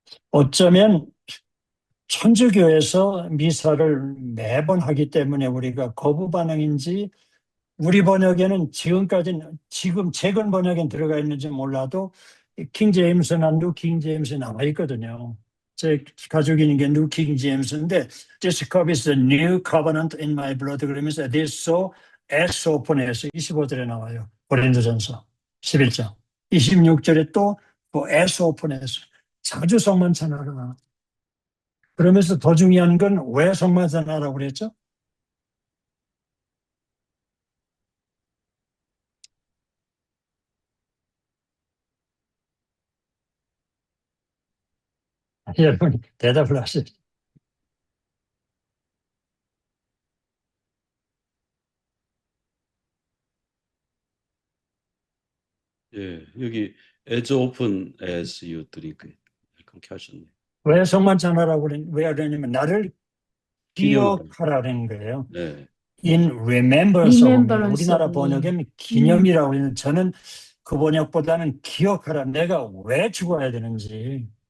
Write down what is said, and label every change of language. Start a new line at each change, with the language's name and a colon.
Korean: 어쩌면 천주교에서 미사를 매번 하기 때문에 우리가 거부 반응인지 우리 번역에는 지금 최근 번역엔 들어가 있는지 몰라도 킹 제임스나 뉴 킹 제임스 나와 있거든요. 제 가지고 있는 게 뉴 킹 제임스인데
English: This cup is the new covenant in my blood
Korean: 그러면서
English: this so as often as
Korean: 25절에 나와요. 고린도전서 11장 26절에 또
English: as often as
Korean: 자주 성만찬하라. 그러면서 더 중요한 건 왜 성만찬하라고 그랬죠? 여러분이 대답을 하세요. 예, 여기
English: as often as you drink it.
Korean: 그렇게 하셨네. 왜 성만찬하라고 왜 하려냐면 나를 기념하라. 기억하라는 거예요. 네.
English: In remembrance of me. Remembrance
Korean: 우리나라
English: of me.
Korean: 번역에는 기념이라고 하는 저는 그 번역보다는 기억하라. 내가 왜 죽어야 되는지.